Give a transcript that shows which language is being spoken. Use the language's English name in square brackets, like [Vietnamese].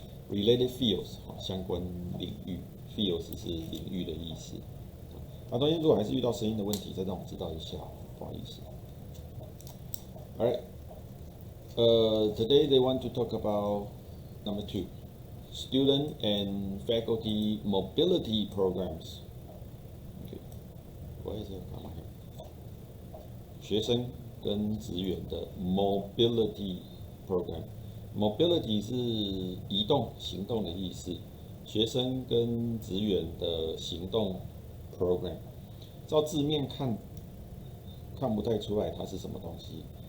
[Chinese] related fields 相关领域 ，fields 是领域的意思。中间如果还是遇到声音的问题，再让我知道一下，不好意思。 [English] Alright. Today they want to talk about number 2, student and faculty mobility programs. Okay. Why is it coming here? [Chinese] 学生跟职员的 mobility program。Mobility 是移动、行动的意思。学生跟职员的行动 program， 照字面看不太出来它是什么东西。